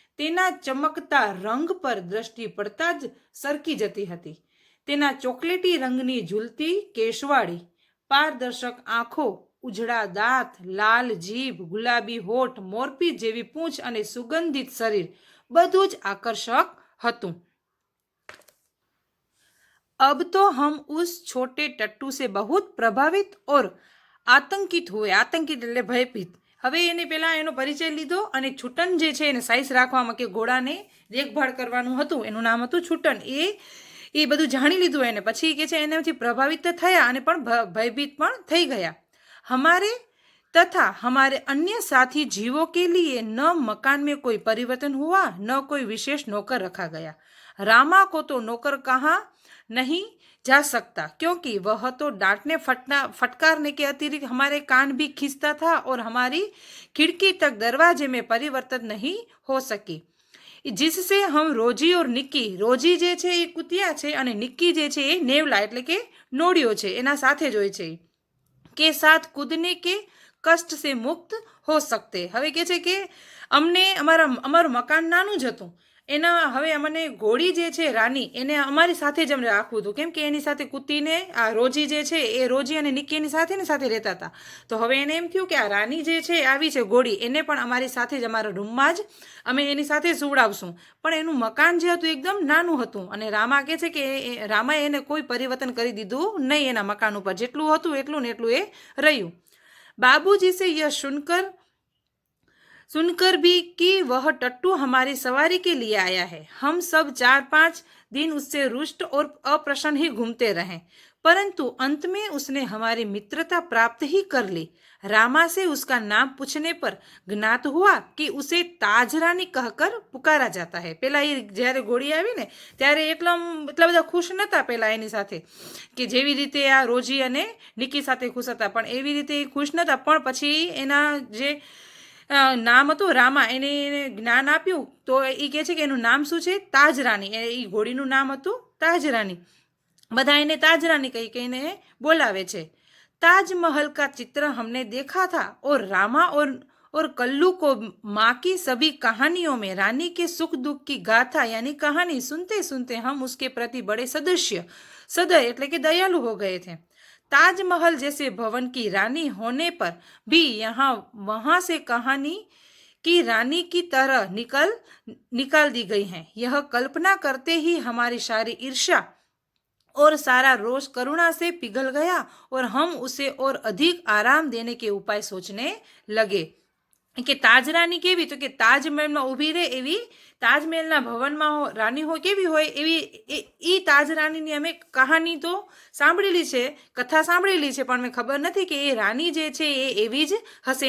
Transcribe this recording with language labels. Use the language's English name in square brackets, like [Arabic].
[Gujarati] તેના ચમકતા રંગ પર દ્રષ્ટિ પડતા જ સરકી જતી હતી. તેના ચોકલેટી રંગની ઝૂલતી કેશવાળી, પારદર્શક આંખો, ઉજળા દાંત, લાલ જીભ, ગુલાબી હોઠ, મોરપી જેવી પૂંછ અને સુગંધિત શરીર બધું જ આકર્ષક હતું. [Hindi] अब तो हम उस छोटे टट्टू से बहुत प्रभावित और आतंकित हुए. [Gujarati] आतंकित એટલે ભયભીત. હવે એને પહેલા એનો પરિચય લીધો અને છૂટન જે છે એને સાઈઝ રાખવામાં કે ઘોડાને દેખભાળ કરવાનું હતું, એનું નામ હતું છૂટન. એ બધું જાણી લીધું એને. પછી કે છે એનાથી પ્રભાવિત થયા અને પણ ભયભીત પણ થઈ ગયા. [Hindi] हमारे तथा हमारे अन्य साथी जीवों के लिए न मकान में कोई परिवर्तन हुआ, न कोई विशेष नौकर रखा गया. रामा को तो नौकर कहाँ नहीं जा सकता क्योंकि वह तो डांटने फटकारने के अतिरिक्त हमारे कान भी खींचता था और हमारी खिड़की तक दरवाजे में परिवर्तन नहीं हो सकी, जिससे हम रोजी और निक्की, रोजी [Gujarati] जे छे એ કુતિયા છે અને નિક્કી જે છે એ નેવલા એટલે કે નોડિયો છે એના સાથે જ હોય છે, [Hindi] કે સાથ કૂદને કે કષ્ટ से मुक्त हो सकते. [Gujarati] હવે કે છે કે અમને અમારું મકાન નાનું જ હતું, એના હવે અમને ઘોડી જે છે રાની એને અમારી સાથે જ અમને રાખવું હતું, કેમ કે એની સાથે કૂતીને આ રોજી જે છે એ રોજી અને નિક્કી એની સાથે રહેતા હતા. તો હવે એને એમ થયું કે આ રાની જે છે આવી છે ઘોડી, એને પણ અમારી સાથે જ અમારા રૂમમાં જ અમે એની સાથે સુવડાવશું. પણ એનું મકાન જે હતું એકદમ નાનું હતું અને રામા કહે છે કે રામાએ એને કોઈ પરિવર્તન કરી દીધું નહીં એના મકાન ઉપર, જેટલું હતું એટલું ને એટલું એ રહ્યું. [Hindi] बाबूजी से यह सुनकर भी कि वह टट्टू हमारी सवारी के लिए आया है, हम सब 4-5 दिन उससे रुष्ट और अप्रसन्न ही घूमते रहे, परंतु अंत में उसने हमारी मित्रता प्राप्त ही कर ली। रामा से उसका नाम पूछने पर ज्ञात हुआ कि उसे ताजरानी कहकर पुकारा जाता है। [Gujarati] પેલા એ જ્યારે ઘોડી આવી ને ત્યારે એટલા બધા ખુશ નહોતા પેલા એની સાથે, કે જેવી રીતે આ રોજી અને નિકી સાથે ખુશ હતા, પણ એવી રીતે ખુશ નહોતા. પણ પછી એના જે નામ હતું રામા, એને જ્ઞાન આપ્યું તો એ કહે છે કે એનું નામ શું છે? તાજરાની. એ ઘોડીનું નામ હતું તાજરાની. બધા એને ताजरानी कही कहीने बोलावे छे। [Hindi] ताजमहल का चित्र हमने देखा था और रामा और कल्लू को माँ की सभी कहानियों में रानी के सुख दुख की गाथा यानी कहानी सुनते सुनते हम उसके प्रति बड़े सदय [Gujarati] एटले के [Hindi] दयालु हो गए थे। ताजमहल जैसे भवन की रानी होने पर भी यहाँ वहाँ से कहानी की रानी की तरह निकाल दी गई है। यह कल्पना करते ही हमारी सारी ईर्ष्या और सारा रोष करुणा से पिघल गया और हम उसे और अधिक आराम देने के उपाय सोचने लगे। [Gujarati] કે તાજરાની કેવી? તો કે તાજમહેલમાં ઊભી રહે એવી, તાજમહેલના ભવનમાં રાની હોય કેવી હોય એવી એ તાજરાનીની અમે કહાની તો સાંભળેલી છે, કથા સાંભળેલી છે, પણ મેં ખબર નથી કે એ રાની જે છે એ એવી જ હશે.